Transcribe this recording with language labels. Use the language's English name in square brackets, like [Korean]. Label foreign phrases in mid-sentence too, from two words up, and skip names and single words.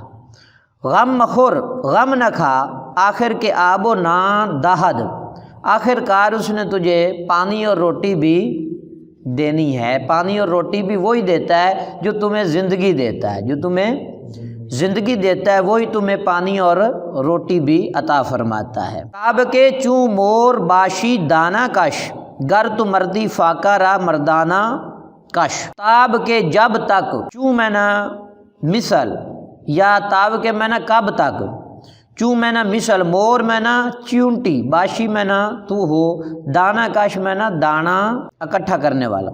[Persian] غم مخور [Urdu] غم نہ کھا، [Persian] آخر کے آب و نا دہد، [Urdu] آخر کار اس نے تجھے پانی اور روٹی بھی دینی ہے۔ پانی اور روٹی بھی وہی دیتا ہے جو تمہیں زندگی دیتا ہے، جو تمہیں زندگی دیتا ہے وہی تمہیں پانی اور روٹی بھی عطا فرماتا ہے۔ [Persian] تاب کے چوں مور باشی دانا کش، گر تو مردی فاقہ را مردانہ کش۔ تاب کے [Urdu] جب تک، چوں میں نہ مثل، یا [Persian] تاب کے [Urdu] میں نہ کب تک، چوں میں نہ مثل، مور میں نہ چونٹی، باشی میں نہ تو ہو، [Persian] دانا کش [Urdu] میں نہ دانا اکٹھا کرنے والا۔